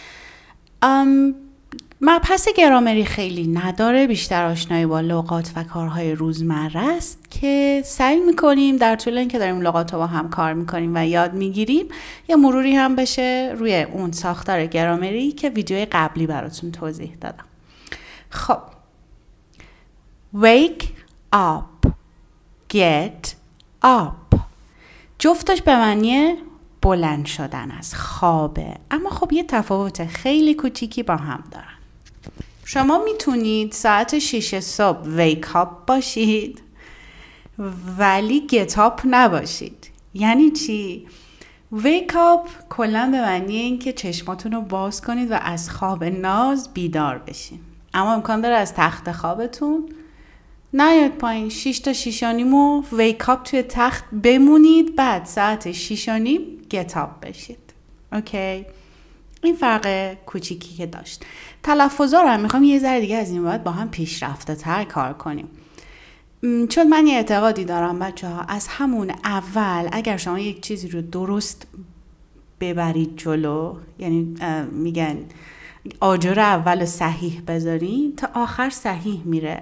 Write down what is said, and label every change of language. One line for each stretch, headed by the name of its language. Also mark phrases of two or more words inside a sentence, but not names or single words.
Persian: مبحث گرامری خیلی نداره، بیشتر آشنایی با لغات و کارهای روزمره است که سعی میکنیم در طول اینکه داریم لغات رو با هم کار میکنیم و یاد میگیریم یه مروری هم بشه روی اون ساختار گرامری که ویدیوی قبلی براتون توضیح دادم. خب
English: wake up، get up
Persian: جفتش به معنی بلند شدن از خوابه، اما خب یه تفاوت خیلی کوچیکی با هم دارن. شما میتونید ساعت 6 صبح
English: wake up
Persian: باشید ولی
English: get up
Persian: نباشید. یعنی چی؟
English: wake up
Persian: کلا به معنی این که چشماتون رو باز کنید و از خواب ناز بیدار بشین، اما امکان داره از تخت خوابتون نیاد پایین. 6 تا 6 و نیم و
English: wake up
Persian: توی تخت بمونید، بعد ساعت 6 و نیم
English: get up
Persian: بشید. اوکی؟ این فرق کوچیکی که داشت. تلفظا رو هم میخوام یه ذره دیگه از این بعد با هم پیشرفته تر کار کنیم، چون من یه اعتقادی دارم بچه‌ها، از همون اول اگر شما یک چیزی رو درست ببرید جلو، یعنی میگن آجر اول صحیح بذارین تا آخر صحیح میره.